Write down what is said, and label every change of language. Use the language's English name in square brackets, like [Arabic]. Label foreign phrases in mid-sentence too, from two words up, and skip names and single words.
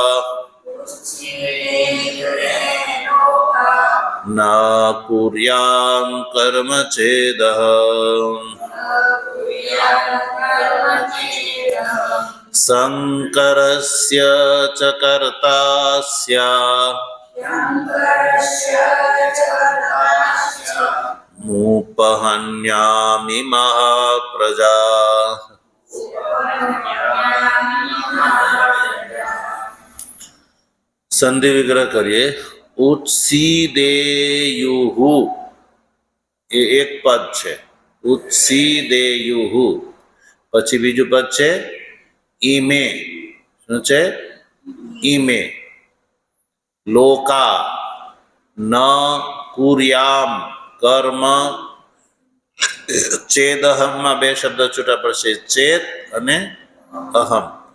[Sanskrit] न कुर्यां कर्म चेदहम् संकरस्य च कर्तास्य मुपहन्यामि महाप्रजाः। [Hindi] संधि विग्रह करिए। [Gujarati] उत्सीदेयुहु એ એક પદ છે. उत्सीदेयुहु પછી બીજું પદ છે ઈમે. શું છે? [Sanskrit] ઈમે લોકા ન કુર્યામ કર્મ ચેદહમમાં [Gujarati] બે શબ્દ છૂટા પડશે, ચેત અને અહમ.